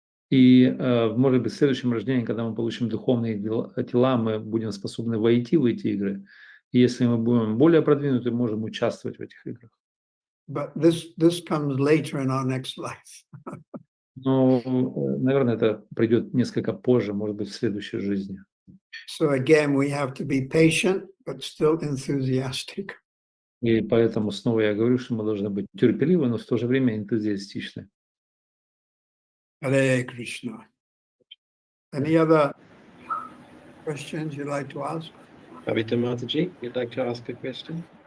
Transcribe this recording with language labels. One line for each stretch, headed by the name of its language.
Russian: И, может быть, в следующем рождении, когда мы получим духовные тела, мы будем способны войти в эти игры. И если мы будем более продвинуты, можем участвовать в этих играх.
English: But this comes later in our next life.
Russian: Но, наверное, это придет несколько позже, может быть, в следующей жизни.
English: So again, we have to be patient, but still enthusiastic.
Russian: И поэтому снова я говорю, что мы должны быть терпеливы, но в то же время энтузиастичны.
English: Hare Krishna. Any other questions you'd like to ask? Kavita Mataji, you'd like to ask a question?